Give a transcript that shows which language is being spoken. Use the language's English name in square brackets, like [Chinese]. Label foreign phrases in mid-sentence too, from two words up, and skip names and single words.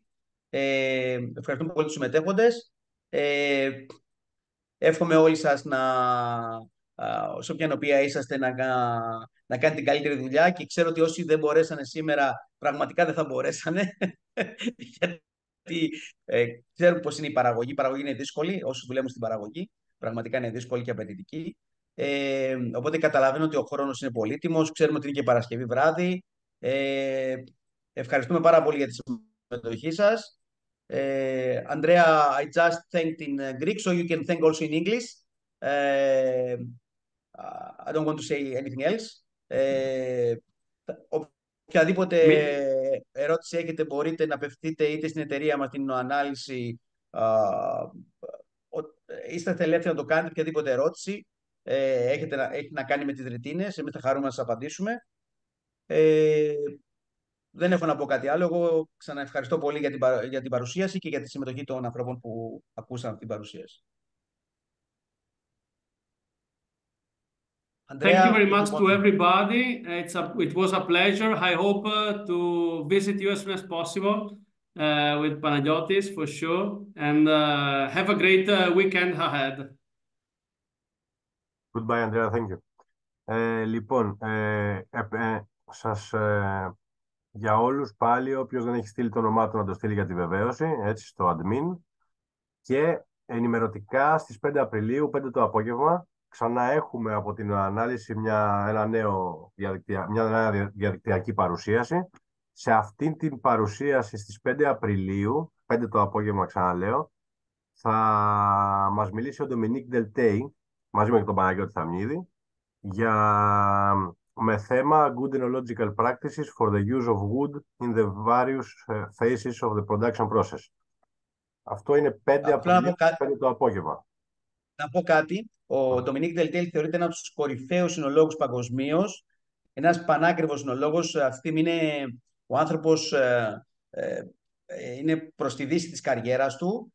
[Greek] Ευχαριστούμε πολύ τους συμμετέχοντες. Εύχομαι όλοι σας σε όποια οποία είσαστε να κάνετε την καλύτερη δουλειά και ξέρω ότι όσοι δεν μπορέσανε σήμερα πραγματικά δεν θα μπορέσανε γιατί ξέρουν πώς είναι η παραγωγή. Η παραγωγή είναι δύσκολη, όσοι δουλεύουν στην παραγωγή πραγματικά είναι δύσκολη και απαιτητική. Οπότε καταλαβαίνω ότι ο χρόνος είναι πολύτιμος, ξέρουμε ότι είναι και Παρασκευή βράδυ. Ευχαριστούμε πάρα πολύ για τη συμμετοχή σας. [English] Andrea, I just thanked in Greek, so you can thank also in English. I don't want to say anything else. [Greek] Οποιαδήποτε ερώτηση έχετε μπορείτε να απευθείτε είτε στην εταιρεία μας, την ανάλυση, είστε ελεύθεροι να το κάνετε, οποιαδήποτε ερώτηση έχει να κάνει με τις ρητίνες, εμείς θα χαρούμε να σας απαντήσουμε. Δεν έχω να πω κάτι άλλο. Εγώ ξαναευχαριστώ πολύ για την παρουσίαση και για τη συμμετοχή των ανθρώπων που ακούσαν αυτή την παρουσίαση. [English] Thank you very much to everybody. It was a pleasure. I hope to visit you as soon as possible with Panagiotis for sure. And have a great weekend ahead. Goodbye, Andrea. Thank you. [Greek] Λοιπόν, για όλους πάλι, όποιος δεν έχει στείλει το όνομά του να το στείλει για τη βεβαίωση, έτσι στο admin. Και ενημερωτικά στις 5 Απριλίου, 5 το απόγευμα, ξανά έχουμε από την ανάλυση μια νέα διαδικτυακή παρουσίαση. Σε αυτήν την παρουσίαση στις 5 Απριλίου, 5 το απόγευμα ξαναλέω, θα μας μιλήσει ο Ντομινίκ Ντελτέι, μαζί με τον Παναγιώτη Θαμνίδη, με θέμα [English] Good Enological Practices for the Use of Wood in the Various Phases of the Production Process. [Greek] Αυτό είναι 5 Απριλίου, 5 το απόγευμα. Να πω κάτι. Ο Ντομινίκ Ντελτέι θεωρείται ένας από τους κορυφαίους συνολόγους παγκοσμίως. Ένας πανάκριβος συνολόγος. Αυτή τη στιγμή είναι ο άνθρωπος είναι προς τη δύση της καριέρας του.